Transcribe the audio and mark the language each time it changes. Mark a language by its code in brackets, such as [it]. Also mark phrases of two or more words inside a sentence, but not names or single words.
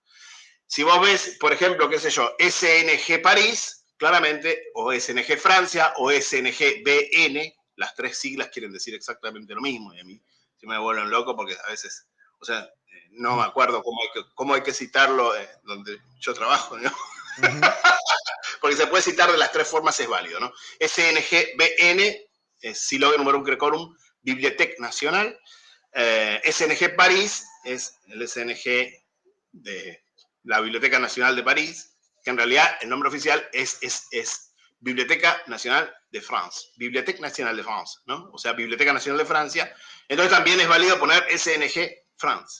[es] Si vos ves, por ejemplo, qué sé yo, SNG París, claramente, o SNG Francia, o SNG BN, las tres siglas quieren decir exactamente lo mismo, y a mí se me vuelven loco porque a veces, o sea, no me acuerdo cómo hay que citarlo donde yo trabajo, ¿no? Porque se puede citar de las tres formas, es válido, ¿no? SNG-BN, Syloge Numerum Graecorum, Bibliothèque Nationale. SNG París es el SNG de la Biblioteca Nacional de París, que en realidad el nombre oficial es Biblioteca Nacional de France, Bibliothèque Nationale de France, ¿no? O sea, Biblioteca Nacional de Francia. Entonces también es válido poner SNG France.